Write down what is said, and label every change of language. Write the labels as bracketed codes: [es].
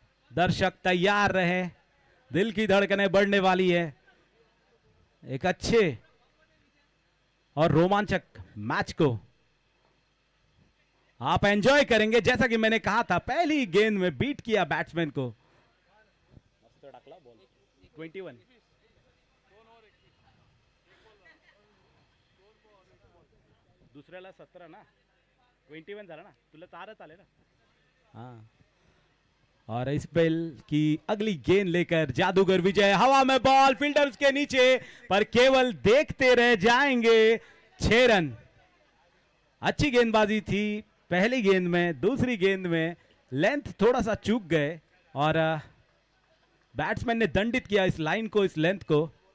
[hi] दर्शक तैयार रहे, दिल की धड़कनें बढ़ने वाली है। एक अच्छे और रोमांचक मैच को आप एंजॉय करेंगे। जैसा कि मैंने कहा था, पहली गेंद में बीट किया बैट्समैन को। [mr] 21 दुसऱ्याला 17 ना, 21 झाला ना, तुला 4च आले ना। [hi] हाँ, और इस बेल की अगली गेंद लेकर जादूगर विजय, हवा में बॉल, फील्डर उसके नीचे, पर केवल देखते रह जाएंगे। 6 रन। अच्छी गेंदबाजी थी पहली गेंद में, दूसरी गेंद में लेंथ थोड़ा सा चूक गए और बैट्समैन ने दंडित किया इस लाइन को, इस लेंथ को।